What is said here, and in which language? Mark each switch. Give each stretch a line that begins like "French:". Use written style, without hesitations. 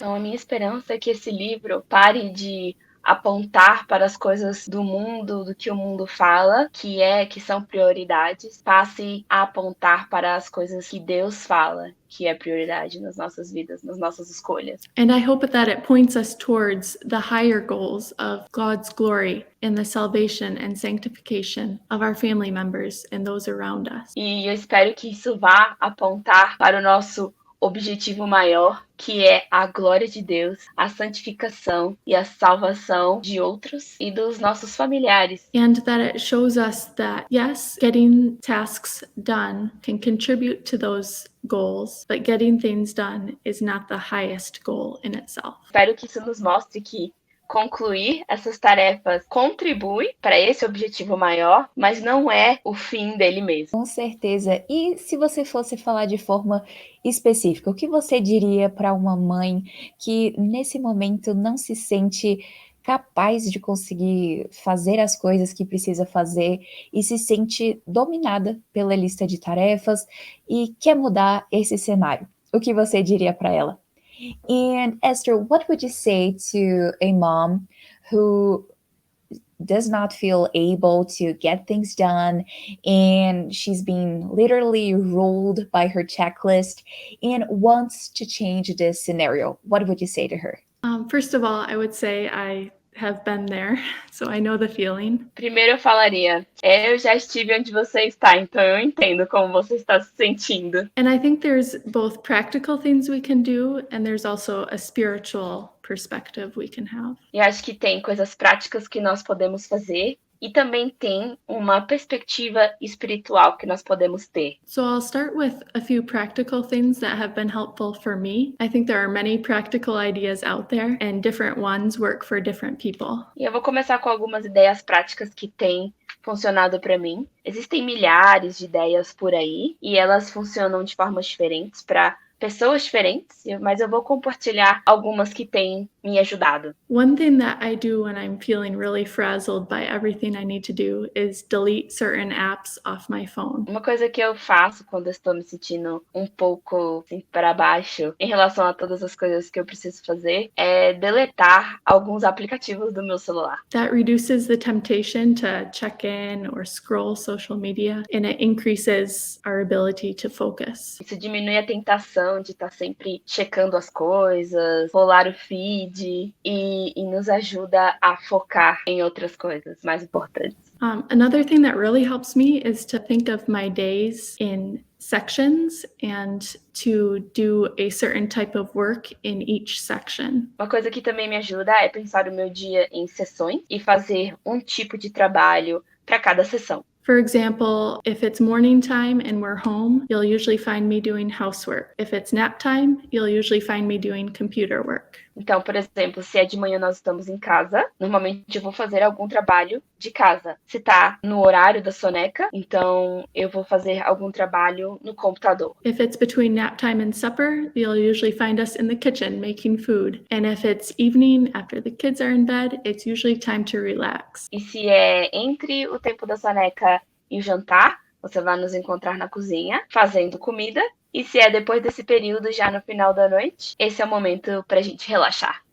Portuguese: Então, a minha esperança é que esse livro pare de apontar para as coisas do mundo, do que o mundo fala, que são prioridades, passe a apontar para as coisas que Deus fala, que é prioridade nas nossas vidas, nas nossas escolhas.
English: And I hope that it points us towards the higher goals of God's glory in the salvation and sanctification of our family members and those around us.
Portuguese: E eu espero que isso vá apontar para o nosso objetivo maior, que é a glória de Deus, a santificação e a salvação de outros e dos nossos familiares.
English: And that it shows us that, yes, getting tasks done can contribute to those goals, but getting things done is not the highest goal in itself.
Portuguese: Espero que isso nos mostre que concluir essas tarefas contribui para esse objetivo maior, mas não é o fim dele mesmo. Com certeza. E se você fosse falar de forma específica, o que você diria para uma mãe que nesse momento não se sente capaz de conseguir fazer as coisas que precisa fazer e se sente dominada pela lista de tarefas e quer mudar esse cenário? O que você diria para ela?
English: And Esther, what would you say to a mom who does not feel able to get things done and she's being literally ruled by her checklist and wants to change this scenario? What would you say to her? First of all, I would say I have been there, so I know the feeling.
Portuguese: Primeiro eu falaria, eu já estive onde você está, então eu entendo como você está se sentindo.
English: And I think there's both practical things we can do, and there's also a spiritual perspective we can have.
Portuguese: E acho que tem coisas práticas que nós podemos fazer e também tem uma perspectiva espiritual que nós podemos ter.
English: So I'll start with a few practical things that have been helpful for me. I think there are many practical ideas out there, and different ones work for different people.
Portuguese: E eu vou começar com algumas ideias práticas que têm funcionado para mim. Existem milhares de ideias por aí e elas funcionam de formas diferentes para pessoas diferentes, mas eu vou compartilhar algumas que têm me ajudado.
English: One thing that I do when I'm feeling really frazzled by everything I need to do is delete certain apps off my phone.
Portuguese: Uma coisa que eu faço quando eu estou me sentindo um pouco assim, para baixo em relação a todas as coisas que eu preciso fazer é deletar alguns aplicativos do meu celular.
English: That reduces the temptation to check in or scroll social media, and it increases our ability to focus.
Portuguese: Isso diminui a tentação de estar sempre checando as coisas, rolar o feed e nos ajuda a focar em outras coisas mais importantes.
English: Another thing that really helps me is to think of my days in sections and to do a certain type of work in each section.
Portuguese: Uma coisa que também me ajuda é pensar o meu dia em sessões e fazer um tipo de trabalho para cada sessão.
English: For example, if it's morning time and we're home, you'll usually find me doing housework. If it's nap time, you'll usually find me doing computer work.
Portuguese: Então, por exemplo, se é de manhã nós estamos em casa, normalmente eu vou fazer algum trabalho de casa. Se tá no horário da soneca, então eu vou fazer algum trabalho no computador.
English: If it's between nap time and supper, you'll usually find us in the kitchen making food. And if it's evening after the kids are in bed, it's usually time to relax.
Portuguese: E se é entre o tempo da soneca e o jantar, você vai nos encontrar na cozinha fazendo comida. E se é depois desse período, já no final da noite, esse é o momento pra gente relaxar.